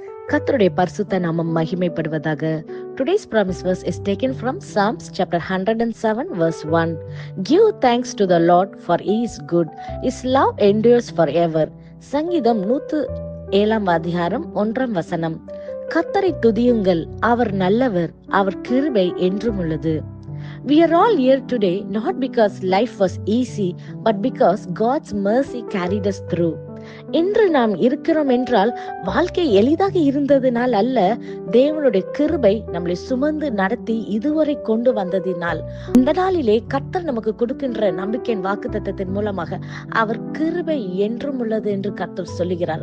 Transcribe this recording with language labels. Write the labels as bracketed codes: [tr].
[ta] கர்த்தருடைய பரிசுத்த நாமம் மகிமைப்படுவதாக. [en] Today's promise verse is taken from Psalms chapter 107 verse 1. Give thanks to the Lord, for he is good. His love endures forever. [ta] சங்கீதம் 107 அதிகாரம் 1 வசனம். கர்த்தரை துதியுங்கள், அவர் நல்லவர், அவர் கிருபை என்றும் உள்ளது. [en] We are all here today not because life was easy, but because God's mercy carried us through. [ta] இன்று நாம் இருக்கிறோம் என்றால் வாழ்க்கை எளிதாக இருந்ததினால் அல்ல, தேவனுடைய கிருபை நம்மளை சுமந்து நடத்தி இதுவரை கொண்டு வந்ததினால். இந்த நாளிலே கர்த்தர் நமக்கு கொடுக்கின்ற நம்பிக்கையின் வாக்குத்தத்தத்தின் மூலமாக அவர் கிருபை என்றும் உள்ளது என்று கர்த்தர் சொல்லுகிறார்.